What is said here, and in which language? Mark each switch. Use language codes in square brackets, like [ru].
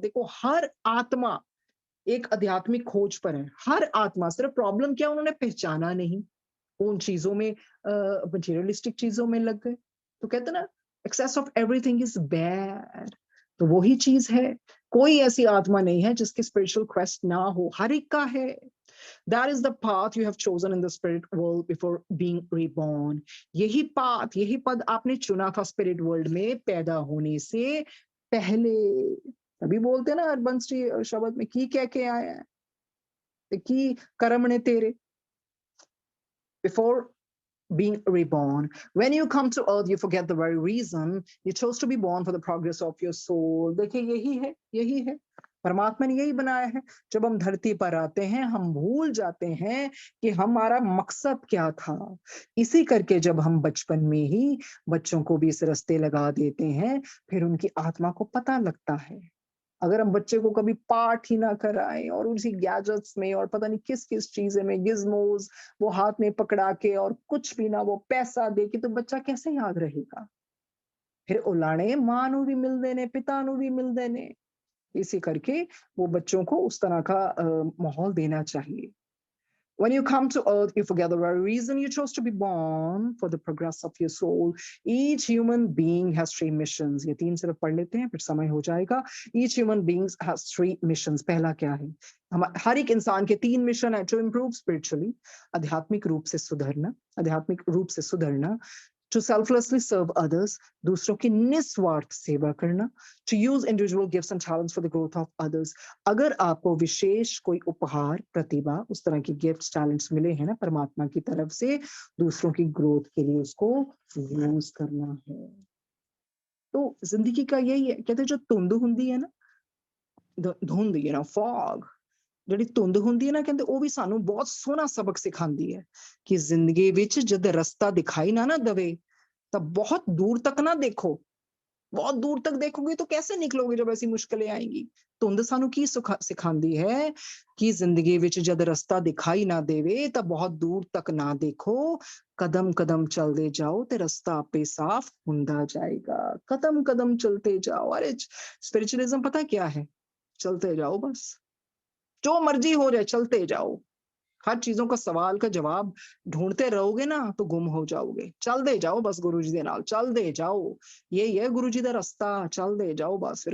[hi] देखो हर आत्मा एक आध्यात्मिक खोज पर है. हर आत्मा. सिर्फ प्रॉब्लम क्या, उन्होंने पहचाना नहीं, उन चीजों में मटेरियलिस्टिक चीजों में लग गए. तो कहते ना [en] Excess of everything is bad. [hi] तो वही चीज है. कोई ऐसी आत्मा नहीं है जिसकी स्पिरिचुअल क्वेस्ट ना हो, हर एक का है. [en] That is the path you have chosen in the spirit world before being reborn. [hi] यही पाथ, यही पद आपने चुना था स्पिरिट वर्ल्ड में पैदा होने से पहले. अभी बोलते हैं ना हरबंश शब्द में की कह के आए हैं कि कर्म ने तेरे. [en] Before being reborn. When you come to earth, you forget the very reason you chose to be born for the progress of your soul. [hi] देखिए यही है परमात्मा ने यही बनाया है. जब हम धरती पर आते हैं हम भूल जाते हैं कि हमारा मकसद क्या था. इसी करके जब हम बचपन में ही बच्चों को भी इस रास्ते लगा देते हैं, फिर उनकी आत्मा को पता लगता है. अगर हम बच्चे को कभी पाठ ही ना कराएं और उसी गैजेट्स में और पता नहीं किस किस चीजें में गिज्मोज वो हाथ में पकड़ा के और कुछ भी ना वो पैसा दे के, तो बच्चा कैसे याद रहेगा. [pa] फिर उलाने मां नू भी मिल देने, पिता नू भी मिल देने. [hi] इसी करके वो बच्चों को उस तरह का माहौल देना चाहिए. [en] When you come to earth, you forget the very reason you chose to be born, for the progress of your soul. Each human being has 3 missions. [hi] ये 3 सिर्फ पढ़ लेते हैं फिर समय हो जाएगा. [en] Each human being has 3 missions. [hi] पहला क्या है, हर एक इंसान के 3 मिशन है. [en] To improve spiritually, [hi] आध्यात्मिक रूप से सुधरना, [en] to selflessly serve others, [hi] दूसरों की निस्वार्थ सेवा करना, [en] To use individual gifts and talents for the growth of others. [hi] अगर आपको विशेष कोई उपहार, प्रतिभा, उस तरह की गिफ्ट्स, टैलेंट्स मिले हैं ना परमात्मा की तरफ से, दूसरों की ग्रोथ के लिए उसको यूज करना है। तो जिंदगी का यही है, कहते जो धुंध हुंदी है ना, धुंध, फॉग, [pa] ਜਿਹੜੀ ਧੁੰਦ ਹੁੰਦੀ ਹੈ ਨਾ, ਕਹਿੰਦੇ ਉਹ ਵੀ ਸਾਨੂੰ ਬਹੁਤ ਸੋਹਣਾ ਸਬਕ ਸਿਖਾਉਂਦੀ ਹੈ ਕਿ ਜ਼ਿੰਦਗੀ ਵਿੱਚ ਜਦ ਰਸਤਾ ਦਿਖਾਈ ਨਾ ਦਵੇ ਤਾਂ [hi] बहुत दूर तक ना देखो। [pa] बहुत दूर तक देखोगे तो कैसे निकलोगे जब ऐसी मुश्किलें आएंगी। ਧੁੰਦ ਸਾਨੂੰ ਕੀ ਸਿਖਾਉਂਦੀ ਹੈ ਕਿ ਜ਼ਿੰਦਗੀ ਵਿੱਚ ਜਦ ਰਸਤਾ ਦਿਖਾਈ ਨਾ ਦੇਵੇ ਤਾਂ ਬਹੁਤ ਦੂਰ ਤੱਕ ਨਾ ਦੇਖੋ, ਕਦਮ ਕਦਮ ਚਲਦੇ ਜਾਓ ਤੇ ਰਸਤਾ ਆਪੇ ਸਾਫ਼ ਹੁੰਦਾ ਜਾਏਗਾ। [hi] कदम कदम चलते जाओ। अरे स्पिरिचुअलिज्म पता क्या है? चलते जाओ बस, जो मर्जी हो जाए चलते जाओ। हर चीजों का सवाल का जवाब ढूंढते रहोगे ना तो गुम हो जाओगे। चलते जाओ बस [pa] गुरु जी दे नाल, [hi] चलते जाओ। यही है गुरु जी का रास्ता, चलते जाओ बस।